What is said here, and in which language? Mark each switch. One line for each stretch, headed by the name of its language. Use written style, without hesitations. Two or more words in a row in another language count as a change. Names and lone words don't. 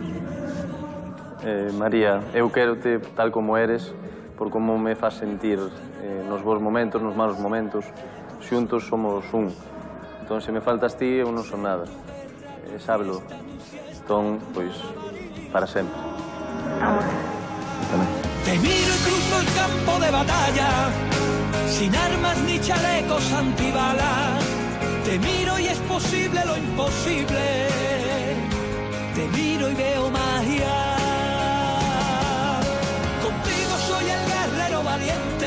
Galician: María, eu quérote tal como eres, por como me faz sentir nos bons momentos, nos malos momentos. Xuntos somos un. Entón, se me faltas ti, eu non son nada. Sábelo. Entón, pois, para sempre. Amor. Tamén.
Spanish: Te miro y cruzo el campo de batalla, sin armas ni chalecos antibalas. Te miro y es posible lo imposible. Te miro y veo magia. Contigo soy el guerrero valiente.